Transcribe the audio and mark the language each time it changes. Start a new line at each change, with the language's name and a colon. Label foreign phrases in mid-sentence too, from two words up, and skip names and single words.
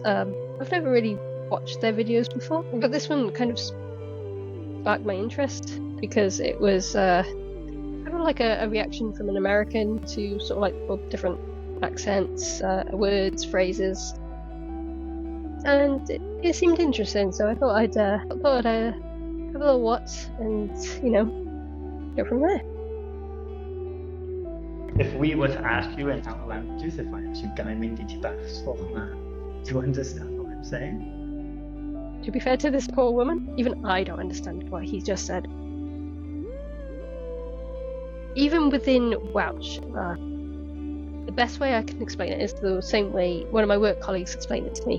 English: I've never really watched their videos before, but this one kind of sparked my interest because it was kind of like a reaction from an American to sort of like all different accents, words, phrases, and it seemed interesting. So I thought I'd have a little watch and, you know, go from there. If we were to ask you in our languages, if I asked you
Welsh: gael mynd I ti bach sgwch,
English: do you understand what I'm saying? To be fair to this poor woman, even I don't understand what he just said. Even within Welsh, the best way I can explain it is the same way one of my work colleagues explained it to me.